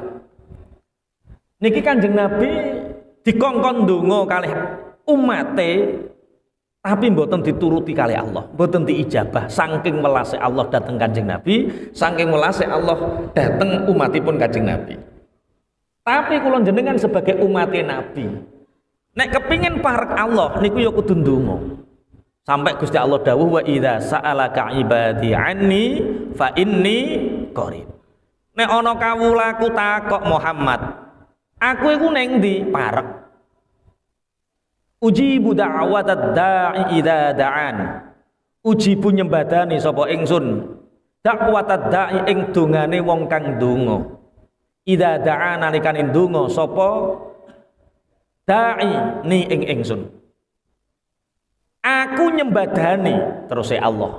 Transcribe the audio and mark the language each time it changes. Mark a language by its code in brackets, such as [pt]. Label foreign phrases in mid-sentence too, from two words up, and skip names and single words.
[jv] Niki Kanjeng Nabi dikongkon ndonga kalih umate tapi mboten dituruti kali Allah, mboten diijabah. Saking welase Allah dateng Kanjeng Nabi, saking welase Allah dateng umatipun Kanjeng Nabi. Tapi kula jenengan sebagai umate Nabi, nek kepingin parek Allah niku ya kudu ndonga. Sampai Gusti Allah dawuh [ar] وإذا سألك عبادي عني فإني قريب. [jv] Nek ana kawulaku takok Muhammad, aku iku ning ndi? Parek. [ar] أجيب دعوة الداع إذا دعان. [jv] Ujibu nyembadani sapa ingsun [ar] دعوة الداع [jv] ing dongane wong kang ndonga. [ar] إذا دعا [jv] nalikane ndonga sapa da'i ni ing ingsun. Aku nyembadani terus Allah.